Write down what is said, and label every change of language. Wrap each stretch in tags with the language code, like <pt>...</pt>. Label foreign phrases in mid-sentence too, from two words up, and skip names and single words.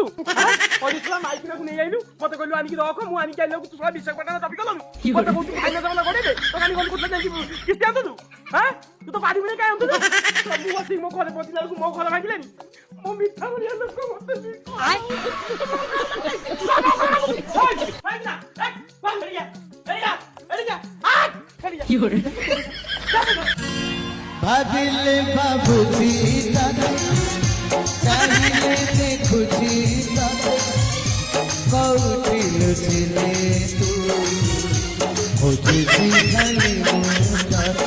<or>ମାଇକିନାକୁ ନେଇ ଆଇଲୁ, ମତେ କହିଲୁ ଆଣିକି ରଖ, ମୁଁ ଆଣିକି ଆଇଲା ତୁ ଶଳା ବିଶାଖାପାଟଣା ଚାପି ଗଲୁ। ମତେ କହୁଛୁ ଭାଇନା ଜମା ଗଡେଇବେ, ତ କାଲି ଗଲୁ କୋথায় ଯାଇକି କିସ୍ତି ଆଣୁଛୁ? ତୁ ତ ପାରିବୁନି, କାଇଁ ଆଣୁଛୁ? ସବୁ ବସିକି ମୋ ଘରେ ପହଞ୍ଚିଲା ବେଳକୁ ମୋ ଘର ଭାଙ୍ଗିଲେଣି। ମୋ ମିଠା ଭଳିଆ ଲୋକ ମତେ ଭାବିଲେ ବାବୁଜୀ ଦାଦା ଚାହିଲେ ଦେଖୁଜୀ ଦାଦା କଉଟି ଲୁଟିଲେ ତୁ ଖୋଜୁଜୀ ଖାଲି ମୁଣ୍ଡା</or>